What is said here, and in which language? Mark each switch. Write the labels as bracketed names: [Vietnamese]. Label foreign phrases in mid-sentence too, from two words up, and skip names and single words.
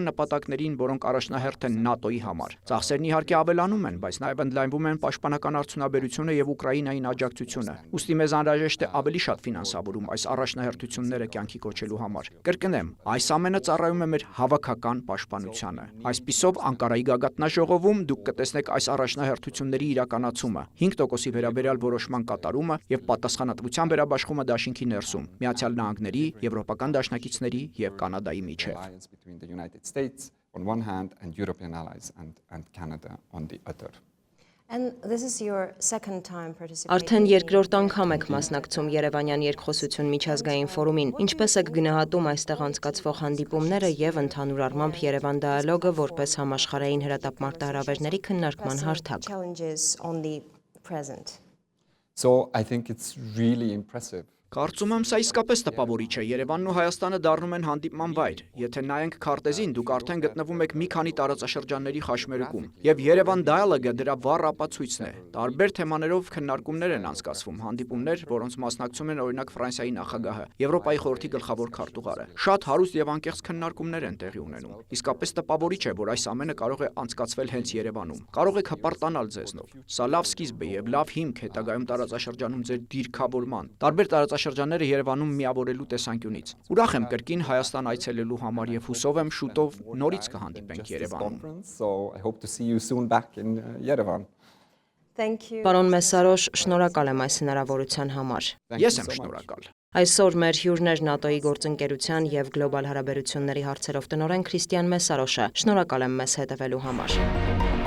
[Armenian] նպատակներին, որոնք առաջնահերթ են ՆԱՏՕ-ի համար։ Ծախսերն իհարկե ավելանում են, բայց նաև ընդլայնվում են պաշտպանական արդյունաբերությունը եւ Ուկրաինային աջակցությունը։ Ուստի մեզ անհրաժեշտ է ավելի շատ ֆինանսավորում այս առաջնահերթությունները կյանքի կոչելու համար։ Կրկնեմ, այս ամենը ծառայում է մեր հավաքական պաշտպանությանը։ Այսպիսով, Անկարայի գագաթնաժողովում դուք կտեսնեք այս առաջնահերթությունների իրականացումը, 5%-ի վերաբերյալ որոշման կատարումը եւ պատասխանատվության վերաբաշխումը դաշինքի ներսում, Միացյալ Նահանգների, եվրոպական դաշնակիցների եւ Կանադայի միջեւ։ [English] Alliance between the United States on one hand and European allies and Canada on the other. And this is your second time participating. [Armenian] Արդեն երկրորդ անգամ եք մասնակցում Երևանյան երկխոսություն միջազգային ֆորումին։ Ինչպես եք գնահատում այստեղ անցկացվող հանդիպումները եւ ընդհանուր առմամբ Երևան դիալոգը որպես համաշխարհային հրատապ մարտահրավերների քննարկման հարթակ։ [English] Challenges on the present. So I think it's really impressive. [Armenian] Կարծում եմ, սա իսկապես տպավորիչ է։ Երևանն ու Հայաստանը դառնում են հանդիպման վայր։ Եթե նայենք քարտեզին, դուք արդեն գտնվում եք մի քանի տարածաշրջանների խաչմերուկում, եւ Երևան Dialogue-ը դրա վառ ապացույցն է։ Տարբեր թեմաներով քննարկումներ են անցկացվում, հանդիպումներ, որոնց մասնակցում են օրինակ Ֆրանսիայի նախագահը, Եվրոպայի խորհրդի գլխավոր քարտուղարը։ Շատ հարուստ եւ անկեղծ քննարկումներ են տեղի ունենում։ Իսկապես տպավորիչ է, որ այս ամենը կարող է անցկացվել հենց Երևանում։ Կարող եք հպարտանալ ձեզնով։ Սա լավ սկիզբ է եւ լավ հիմք հետագայում տարածաշրջանում ձեր դիրքավորման։ Տարբեր տարածաշրջանները Երևանում միավորելու տեսանկյունից։ Ուրախ եմ կրկին Հայաստան այցելելու համար եւ հուսով եմ շուտով նորից կհանդիպենք Երևանում։ [English] So I hope to see you soon back in Yerevan. Thank you. [Armenian] Պարոն Մեսարոշ, շնորհակալ եմ այս հնարավորության համար։ Ես եմ շնորհակալ։ Այսօր մեր հյուրն էր ՆԱՏՕ-ի գործընկերության եւ գլոբալ հարաբերությունների հարցերով տնօրեն Քրիստիան Մեսարոշը։ Շնորհակալ եմ մեզ հետևելու համար։